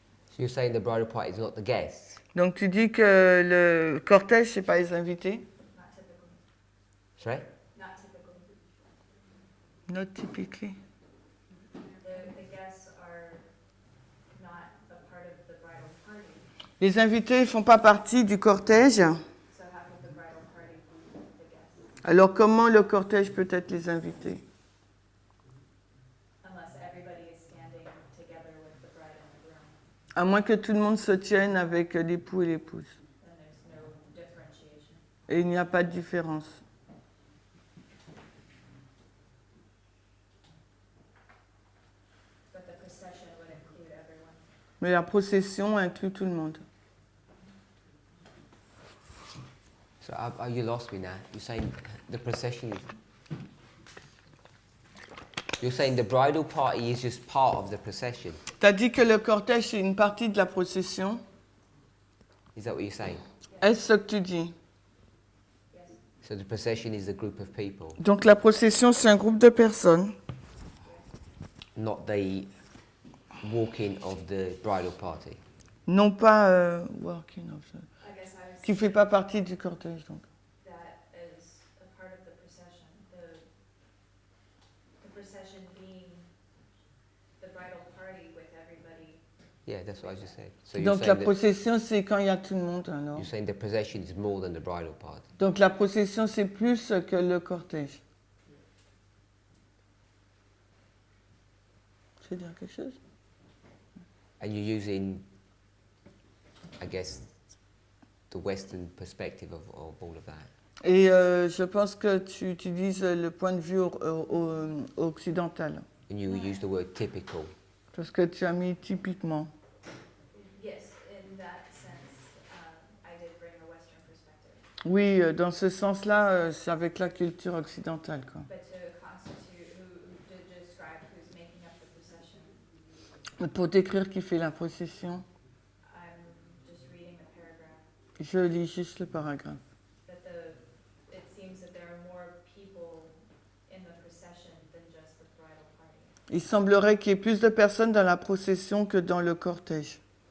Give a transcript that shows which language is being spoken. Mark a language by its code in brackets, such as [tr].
[en] So you're saying the bridal party is not the guests? [fr] Donc, tu dis que le cortège, c'est pas les invités? [en] Not typically. Sorry? Not typically. Not typically. The guests are not a part of the bridal party. [fr] Les invités ne font pas partie du cortège. [en] So how could the bridal party be the guests? [fr] Alors, comment le cortège peut être les invités? [en] Unless everybody is standing together with the bride and the groom, [fr] À moins que tout le monde se tienne avec l'époux et l'épouse. [en] then there's no differentiation. [fr] Et il n'y a pas de différence. [en] But the procession would include everyone. [fr] Mais la procession inclut tout le monde. [en] So you lost me now. You're saying the procession is... You're saying the bridal party is just part of the procession. [fr] Tu as dit que le cortège, c'est une partie de la procession. [en] Is that what you're saying? [fr] Est-ce ce que tu dis? [en] Yes. So the procession is a group of people, [fr] Donc la procession, c'est un groupe de personnes, [en] not the walking of the bridal party. [fr] non pas [en] working of the- I guess I was [fr] qui ne fait pas partie du cortège. Donc. [en] that as a part of the procession. The procession being the bridal party with everybody. Yeah, that's what I just said. So you're [fr] Donc la [en] saying, that, [fr] procession, c'est quand il y a tout le monde. Alors. [en] you're saying the procession is more than the bridal party. [fr] Donc la procession, c'est plus que le cortège. Tu veux dire quelque chose? [en] And you're using, I guess, the Western perspective of all of that. [fr] Et je pense que tu utilises le point de vue occidental. [en] And you use the word typical. [fr] Parce que tu as mis typiquement. [en] Yes, in that sense, I did bring a Western perspective. [fr] Oui, dans ce sens-là, c'est avec la culture occidentale, quoi. [en] But to constitute, to describe who's making up the procession, [fr] Pour décrire qui fait la procession, [en] I'm just reading a paragraph. [fr] je lis juste le paragraphe. [en] That it seems that there are more people in the procession than just the bridal party. [fr] Il semblerait qu'il y ait plus de personnes dans la procession que dans le cortège.